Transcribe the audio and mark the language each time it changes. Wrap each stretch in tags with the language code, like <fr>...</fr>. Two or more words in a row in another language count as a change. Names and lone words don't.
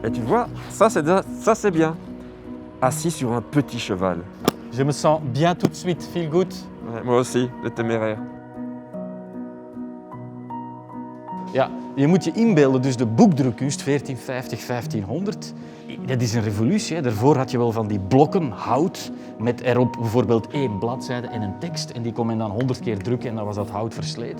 <fr>vois, ça c'est bien. Assis sur un petit cheval. Je me sens bien tout de suite,</fr> <en>feel good.</en> <fr>Ouais, moi aussi, de Téméraire.</fr> <nl>Ja, je moet je inbeelden, dus de boekdrukkunst 1450, 1500, dat is een revolutie. Hè. Daarvoor had je wel van die blokken hout met erop bijvoorbeeld 1 bladzijde en een tekst en die kon men dan 100 keer drukken en dan was dat hout versleten.</nl>